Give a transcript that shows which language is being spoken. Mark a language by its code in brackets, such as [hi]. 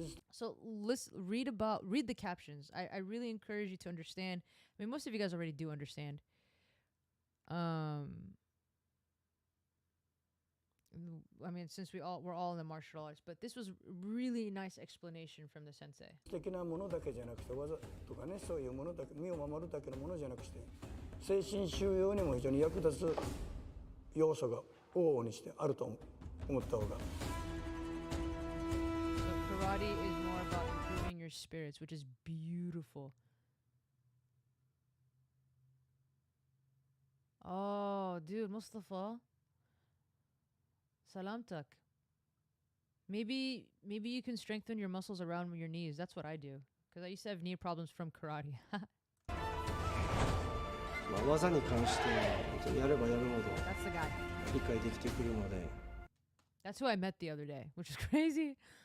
[en] So read the captions. I really encourage you to understand. I mean, most of you guys already do understand. I mean, since we're all in the martial arts, but this was really nice explanation from the sensei. [ja] 的なものだけじゃなくて技とかね、そういうものだけ身を守るだけのものじゃなくて、精神収容にも非常に役立つ要素が往々にしてあると思った方が。 [en] So karate is more about improving your spirits, which is beautiful. Oh, dude, Mustafa. Salamtak. Maybe you can strengthen your muscles around your knees. That's what I do. Because I used to have knee problems from karate. [ja] 技に関してはやればやるほど理解できてくるので。 [en] That's who I met the other day, which is crazy.